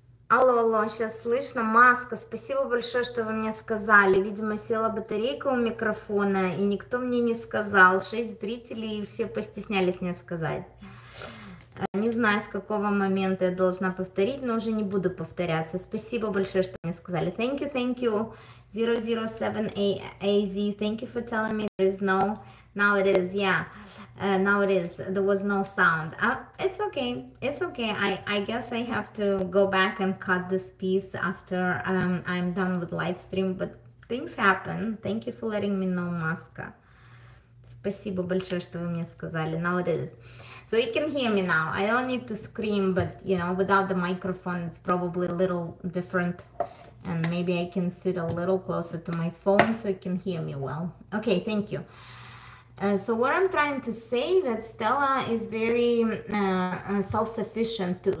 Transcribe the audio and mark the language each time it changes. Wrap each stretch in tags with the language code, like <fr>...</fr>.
<ru>Алло, алло, сейчас слышно? Маска, спасибо большое, что вы мне сказали. Видимо, села батарейка у микрофона, и никто мне не сказал. 6 зрителей, и все постеснялись мне сказать. Не знаю, с какого момента я должна повторить, но уже не буду повторяться. Спасибо большое, что мне сказали.</ru> <en>Thank you. 007AZ, thank you for telling me there is no... Now it is, yeah. Now it is. There was no sound. It's okay. It's okay. I guess I have to go back and cut this piece after I'm done with live stream. But things happen. Thank you for letting me know, Маска.</en> <ru>Спасибо большое, что вы мне сказали.</ru> <en>Now it is. So you can hear me now. I don't need to scream, but you know, without the microphone, it's probably a little different. And maybe I can sit a little closer to my phone so you can hear me well. Okay, thank you. So what I'm trying to say that Stella is very self-sufficient too.</en>